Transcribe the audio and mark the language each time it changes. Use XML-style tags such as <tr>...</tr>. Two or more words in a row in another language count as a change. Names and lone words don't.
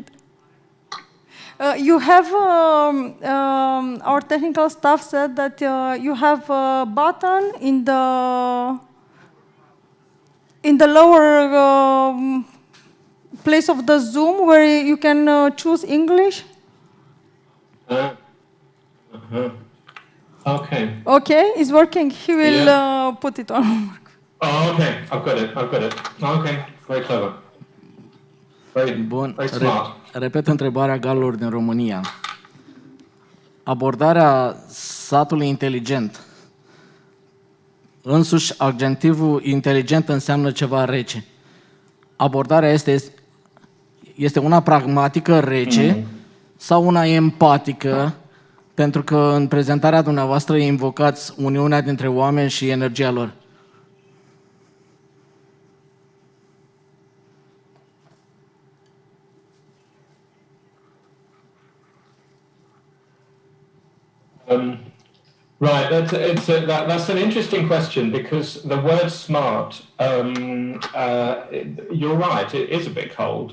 <en>you have, our technical staff said that you have a button in the lower place of the Zoom where you can choose English. Okay. Okay, it's working. He will put it on. Oh, okay. I've got it. Okay. Very clever.</en> <ro>Bun.</ro> <en>Very smart.</en> <ro>Repet întrebarea galilor din România. Abordarea satului inteligent. Însuși, adjectivul inteligent înseamnă ceva rece. Abordarea este una pragmatică, rece, sau una empatică, pentru că în prezentarea dumneavoastră invocați uniunea dintre oameni și energia lor.</ro> <en>Right, that's an interesting question because the word smart, you're right, it is a bit cold.</en>